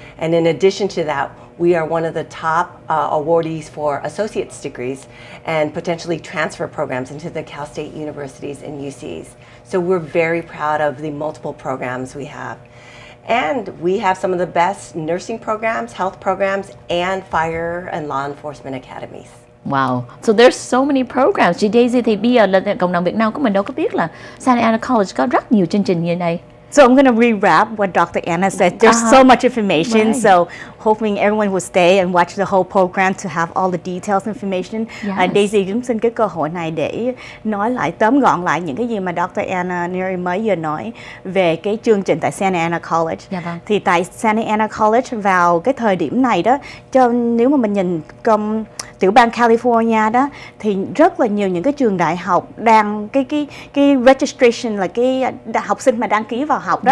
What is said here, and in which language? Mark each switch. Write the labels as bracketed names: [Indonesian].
[English] And in addition to that, we are one of the top awardees for associate's degrees and potentially transfer programs into the Cal State universities and UCs. So we're very proud of the multiple programs we have. And we have some of the best nursing programs, health programs, and fire and law enforcement academies. Wow. So there's so many programs. [Vietnamese] Chị Daisy thì bây giờ là cộng đồng Việt Nam của mình đâu có biết là Santa Ana College có rất nhiều chương trình như này. [English] So I'm going to rewrap what Dr. Anna said. There's so much information, Right. so hoping everyone will stay and watch the whole program to have all the details information. Yes. [Vietnamese] Daisy cũng xin cái cơ hội này để nói lại, tóm gọn lại những cái gì mà Dr. Anna Nery mới vừa nói về cái chương trình tại Santa Ana College. Dạ vâng. Thì tại Santa Ana College vào cái thời điểm này đó, nếu mà mình nhìn tiểu bang California đó, thì rất là nhiều những cái trường đại học đang cái registration là cái học sinh mà đăng ký vào học đó,